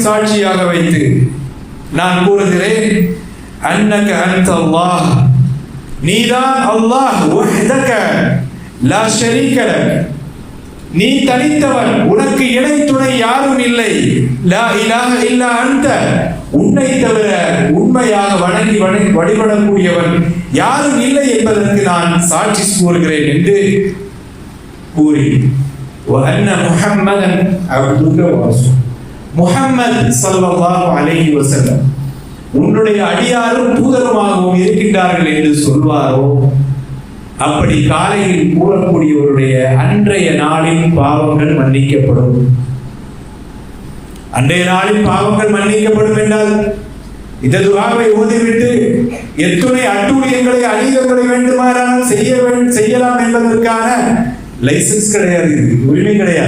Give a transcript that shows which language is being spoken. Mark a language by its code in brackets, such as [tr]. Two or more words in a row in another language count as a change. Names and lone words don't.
[ta] சாட்சியாக வைத்து நான் கூறுகிறேன், [ar] أنك أنت الله, [ta] நீதான் அல்லாஹ், [ar] وحدك لا شريك لك, [ta] நீ தனித்தவன், உனக்கு இணை துணை யாரும் இல்லை, [ar] لا إله إلا أنت, [ta] உன்னை தவிர உண்மையாக வணங்கி வழிபடக்கூடியவன் யாரும் இல்லை என்பதற்கு நான் சாட்சி கூறுகிறேன் என்று கூறி, [ar] وأن محمدا عبدك ورسولك, [ta] முஹம்மது [ar] صلى الله عليه وسلم [ta] உன்னுடைய அடியாரும் தூதருமாகவும் இருக்கின்றார்கள் என்று சொல்வாரோ, அப்படி காலையில் கூறக்கூடியவருடைய அன்றைய நாளின் பாவங்கள் மன்னிக்கப்படும். அன்றைய நாளின் பாவங்கள் மன்னிக்கப்படும் என்றால் இந்த துஆவை ஓதிவிட்டு எத்துணை அட்டூழியங்களை அநீதங்களை வேண்டுமானால் செய்யலாம் என்பதற்கான லைசன்ஸ் கிடையாது, உரிமை கிடையாது.